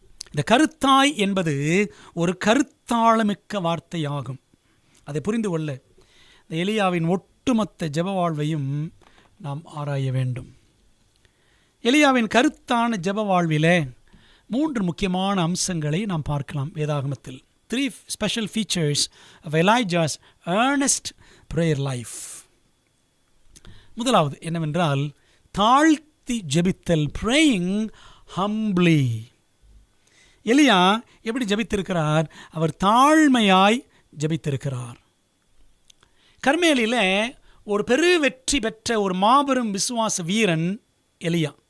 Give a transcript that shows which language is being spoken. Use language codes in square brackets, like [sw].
[ta] இந்த கருத்தாய் என்பது ஒரு கருத்தாளமிக்க வார்த்தையாகும். அதை புரிந்து கொள்ள இந்த எலியாவின் ஒட்டுமொத்த ஜெப வாழ்வையும் நாம் ஆராய வேண்டும். எலியாவின் கருத்தான ஜெப வாழ்விலே 3 முக்கியமான அம்சங்களை நாம் பார்க்கலாம் வேதாகமத்தில். [en] 3 special features of Elijah's earnest prayer life. [ta] முதலாவது என்னவென்றால் தாழ்த்தி ஜெபித்தல், [en] praying humbly. [ta] எலியா எப்படி ஜெபித்திருக்கிறார்? அவர் தாழ்மையாய் ஜெபித்திருக்கிறார். கர்மேலில் ஒரு பெரிய வெற்றி பெற்ற ஒரு மாபெரும் விசுவாச வீரன் எலியா.